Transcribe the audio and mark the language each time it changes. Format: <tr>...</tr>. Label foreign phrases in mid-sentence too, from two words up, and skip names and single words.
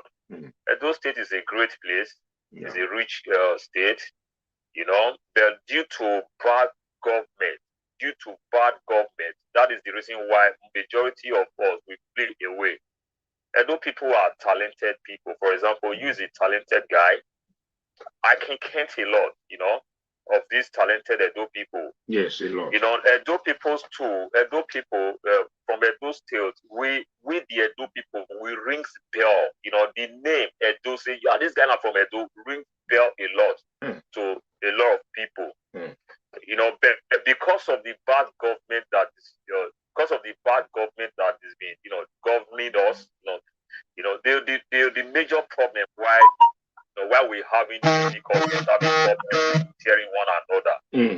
<en>Edo State is a great place. It's a rich state, but due to bad government, that is the reason why majority of us we flee away. Edo people are talented people. For example, you is a talented guy. I can count a lot, of these talented Edo people. Yes, a lot. Edo people too. Edo people from Edo State, we the Edo people, we rings bell. The name Edo, say, yeah, this guy not from Edo, rings bell a lot to a lot of people. But because of the bad government that is, been, governing us, the major problem why we're having difficulties, having problems hearing one another.</en>